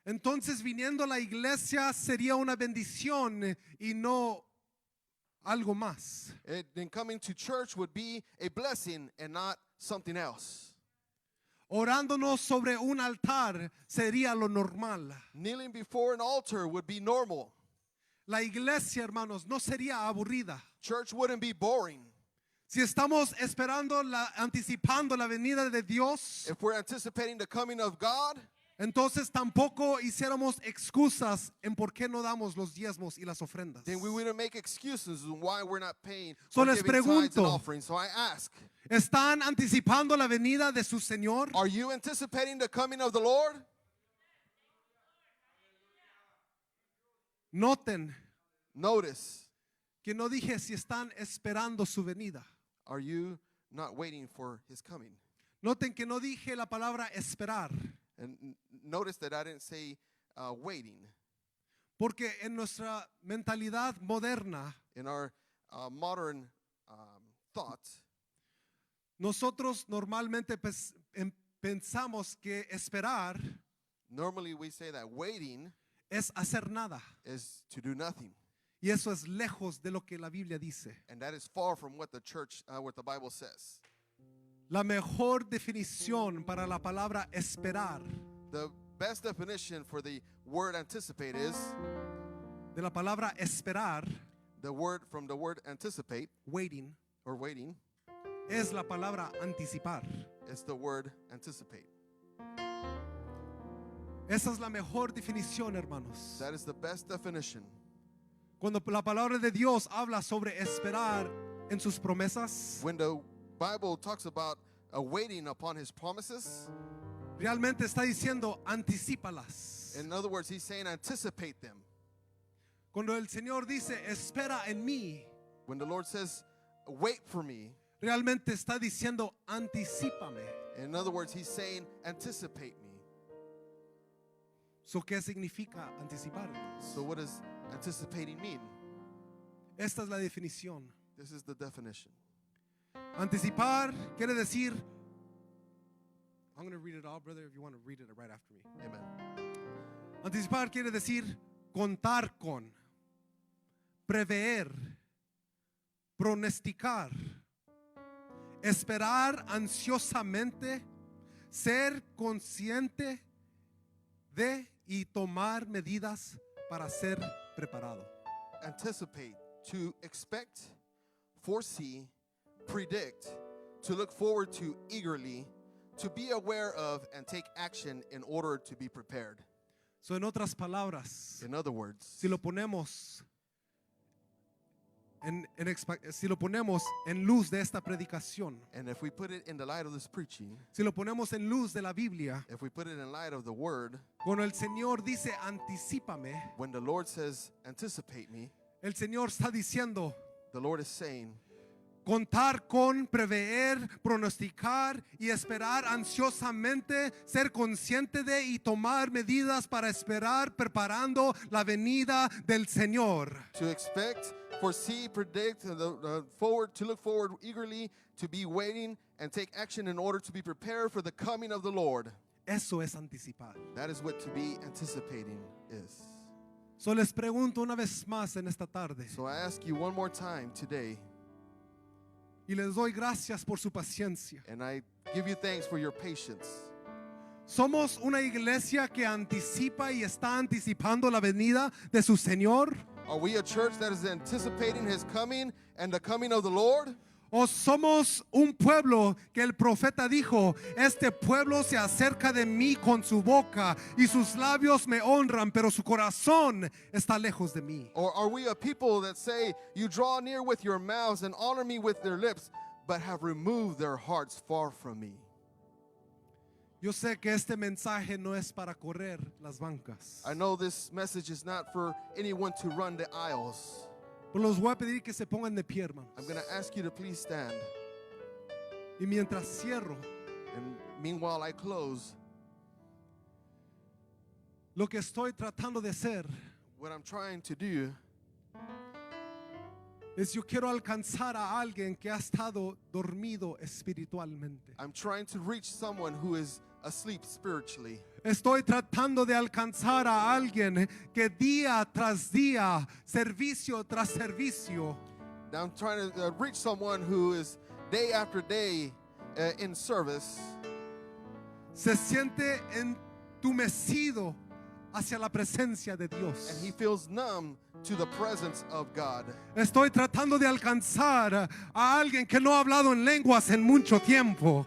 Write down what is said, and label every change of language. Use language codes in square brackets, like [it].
[es] entonces viniendo a la iglesia sería una bendición y no algo más. [en] then coming to church would be a blessing and not something else. [es] Orándonos sobre un altar sería lo normal. [en] Kneeling before an altar would be normal. [es] La iglesia, hermanos, no sería aburrida. [en] Church wouldn't be boring. [es] Si estamos anticipando la venida de Dios, [en] If we're anticipating the coming of God, [es] entonces tampoco hiciéramos excusas en por qué no damos los diezmos y las ofrendas. [en] then we wouldn't make excuses on why we're not paying So or [es] les [en] giving tithes and [es] pregunto, [en] offerings. So I ask, [es] ¿Están anticipando la venida de su Señor? [en] are you anticipating the coming of the Lord? [es] Noten [en] Notice, [es] que no dije si están esperando su venida. [en] are you not waiting for his coming? [es] Noten que no dije la palabra esperar, [en] And notice that I didn't say waiting. [es] porque en nuestra mentalidad moderna, [en] In our modern thought, [es] nosotros normalmente pensamos que esperar [en] normally we say that waiting [es] es hacer nada. [en] is to do nothing. [es] Y eso es lejos de lo que la Biblia dice. [en] And that is far from what the church, what the Bible says. [es] La mejor definición para la palabra esperar, [en] The best definition for the word anticipate is [es] de la palabra esperar, [en] the word from the word anticipate waiting, or waiting. [es] es la palabra anticipar. [en] It's the word anticipate. [es] Esa es la mejor definición, hermanos. [en] That is the best definition. [es] Cuando la palabra de Dios habla sobre esperar en sus promesas, [en] When the Bible talks about waiting upon his promises, [es] realmente está diciendo anticípalas. [en] in other words, he's saying anticipate them. [es] Cuando el Señor dice espera en mí, [en] When the Lord says wait for me, [es] realmente está diciendo anticípame. [en] in other words, he's saying anticipate me. [es] So, ¿qué significa anticipar? [en] So what does anticipating mean? [es] Esta es la definición. [en] This is the definition. [es] Anticipar quiere decir, [en] I'm going to read it all, brother, if you want to read it right after me. Amen. [es] Anticipar quiere decir contar con, prever, pronosticar, esperar ansiosamente, ser consciente de y tomar medidas para ser preparado. [en] Anticipate, to expect, foresee, predict, to look forward to eagerly, to be aware of and take action in order to be prepared. [es] So, en otras palabras, [en] In other words, [es] si lo ponemos si lo ponemos en luz de esta predicación, [en] and if we put it in the light of this preaching, [es] si lo ponemos en luz de la Biblia, [en] if we put it in light of the word, [es] cuando el Señor dice anticípame, [en] when the Lord says anticipate me, [es] el Señor está diciendo, [en] the Lord is saying, [es] contar con, prever, pronosticar y esperar ansiosamente, ser consciente de y tomar medidas para esperar, preparando la venida del Señor. [en] To expect, foresee, predict, forward, to look forward eagerly, to be waiting and take action in order to be prepared for the coming of the Lord. [es] Eso es anticipar. [en] That is what to be anticipating is. [es] So les pregunto una vez más en esta tarde [en] So I ask you one more time today, [es] y les doy gracias por su paciencia. [en] and I give you thanks for your patience. [es] ¿Somos una iglesia que anticipa y está anticipando la venida de su Señor? [en] Are we a church that is anticipating His coming and the coming of the Lord? [es] ¿O somos un pueblo que el profeta dijo, este pueblo se acerca de mí con su boca y sus labios me honran, pero su corazón está lejos de mí? [en] Or are we a people that say, you draw near with your mouths and honor me with their lips, but have removed their hearts far from me? [es] Yo sé que este mensaje no es para correr las bancas, [en] I know this message is not for anyone to run the aisles. [es] pero los voy a pedir que se pongan de pie, hermanos. [en] I'm going to ask you to please stand. [es] Y mientras cierro, [en] And meanwhile, I close. [es] lo que estoy tratando de hacer [en] What I'm trying to do [es] es yo quiero alcanzar a alguien que ha estado dormido espiritualmente. [en] I'm trying to reach someone who is asleep spiritually. [es] Estoy tratando de alcanzar a alguien que día tras día, servicio tras servicio, [en] Now I'm trying to reach someone who is day after day in service, [es] se siente entumecido hacia la presencia de Dios. [en] and he feels numb to the presence of God. [es] Estoy tratando de alcanzar a alguien que no ha hablado en lenguas en mucho tiempo.